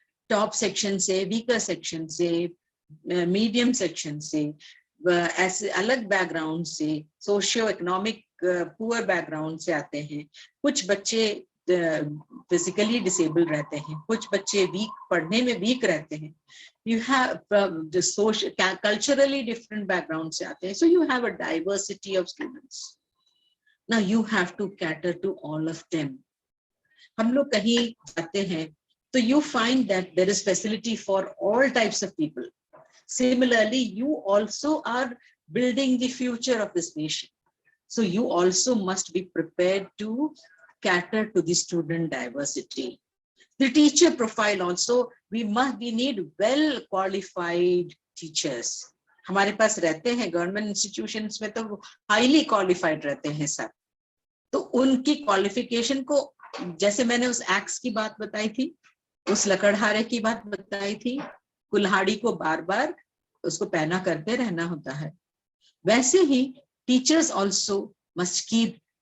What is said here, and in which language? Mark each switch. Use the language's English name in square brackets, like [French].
[Hindi] Top section से, weaker section से, medium section से, ऐसे अलग बैकग्राउंड से, सोशियो इकोनॉमिक पुअर बैकग्राउंड से आते हैं. कुछ बच्चे फिजिकली डिसेबल रहते हैं, कुछ बच्चे पढ़ने में वीक रहते हैं. [English] You have the social, culturally different background [Hindi] से आते हैं. [English] So you have a diversity of students. Now you have to cater to all of them. [Hindi] हम लोग कहीं जाते हैं [English] So you find that there is facility for all types of people. Similarly, you also are building the future of this nation. So you also must be prepared to cater to the student diversity. The teacher profile also, we need well qualified teachers. [Hindi] हमारे पास रहते हैं government institutions में तो highly qualified रहते हैं सब, तो उनकी क्वालिफिकेशन को, जैसे मैंने उस एक्स की बात बताई थी, उस लकड़हारे की बात बताई थी, कुल्हाड़ी को बार बार उसको पहना करते रहना होता है, वैसे ही [English] teachers also must keep